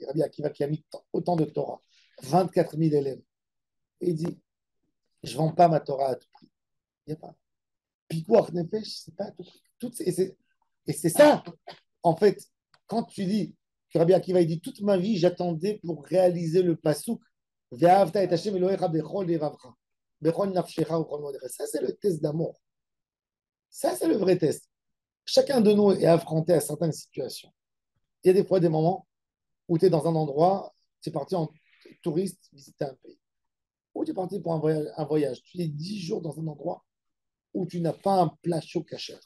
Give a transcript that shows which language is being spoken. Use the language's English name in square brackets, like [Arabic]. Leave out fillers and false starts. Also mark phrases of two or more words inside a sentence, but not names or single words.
[French] Rabbi Akiva qui a mis autant de Torah, 24 000 élèves. Et il dit, je ne vends pas ma Torah à tout prix. Il n'y a pas. [Hebrew] פיקוח נפש, [French] c'est pas à tout prix. Et c'est ça, en fait, quand tu dis que Rabbi Akiva, il dit, toute ma vie, j'attendais pour réaliser le pasouk. [Hebrew] ואהבת את השם אלוהיך בכל לבבך. [French] Ça, c'est le test d'amour. Ça, c'est le vrai test. Chacun de nous est affronté à certaines situations. Il y a des fois des moments où tu es dans un endroit, tu es parti en touriste visiter un pays. Ou tu es parti pour un voyage. Tu es 10 jours dans un endroit où tu n'as pas un plat chaud cachère.